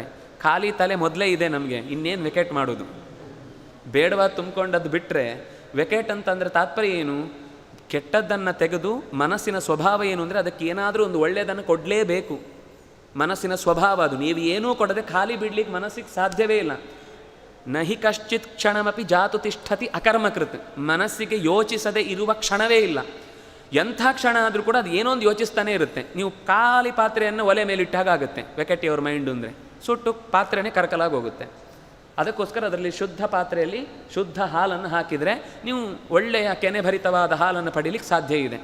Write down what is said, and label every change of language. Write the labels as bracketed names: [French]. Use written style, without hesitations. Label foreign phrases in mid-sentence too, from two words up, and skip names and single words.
[Kannada] ಖಾಲಿ ತಲೆ ಮೊದಲೇ ಇದೆ ನಮಗೆ, ಇನ್ನೇನು ವೆಕೆಟ್ ಮಾಡೋದು, ಬೇಡವಾದ ತುಂಬಿಕೊಂಡದ್ದು ಬಿಟ್ಟರೆ. ವೆಕೆಟ್ ಅಂತಂದರೆ ತಾತ್ಪರ್ಯ ಏನು? ಕೆಟ್ಟದ್ದನ್ನು ತೆಗೆದು ಮನಸ್ಸಿನ ಸ್ವಭಾವ ಏನು ಅಂದರೆ ಅದಕ್ಕೆ ಏನಾದರೂ ಒಂದು ಒಳ್ಳೆಯದನ್ನು ಕೊಡಲೇಬೇಕು. ಮನಸ್ಸಿನ ಸ್ವಭಾವ ಅದು. ನೀವು ಏನೂ ಕೊಡದೆ ಖಾಲಿ ಬಿಡ್ಲಿಕ್ಕೆ ಮನಸ್ಸಿಗೆ ಸಾಧ್ಯವೇ ಇಲ್ಲ. [Sanskrit] ನಹಿ ಕಶ್ಚಿತ್ ಕ್ಷಣಮಪಿ ಜಾತು ತಿಷ್ಠತಿ ಅಕರ್ಮಕೃತ್. [Kannada] ಮನಸ್ಸಿಗೆ ಯೋಚಿಸದೆ ಇರುವ ಕ್ಷಣವೇ ಇಲ್ಲ. ಎಂಥ ಕ್ಷಣ ಆದರೂ ಕೂಡ ಅದು ಏನೋ ಒಂದು ಯೋಚಿಸ್ತಾನೆ ಇರುತ್ತೆ. ನೀವು ಖಾಲಿ ಪಾತ್ರೆಯನ್ನು ಒಲೆ ಮೇಲಿಟ್ಟಾಗುತ್ತೆ [English] vacate your mind [Kannada] ಅಂದರೆ, ಸುಟ್ಟು ಪಾತ್ರೆನೇ ಕರಕಲಾಗಿ ಹೋಗುತ್ತೆ. ಅದಕ್ಕೋಸ್ಕರ ಅದರಲ್ಲಿ ಶುದ್ಧ ಪಾತ್ರೆಯಲ್ಲಿ ಶುದ್ಧ ಹಾಲನ್ನು ಹಾಕಿದರೆ ನೀವು ಒಳ್ಳೆಯ ಕೆನೆಭರಿತವಾದ ಹಾಲನ್ನು ಪಡೀಲಿಕ್ಕೆ ಸಾಧ್ಯ ಇದೆ.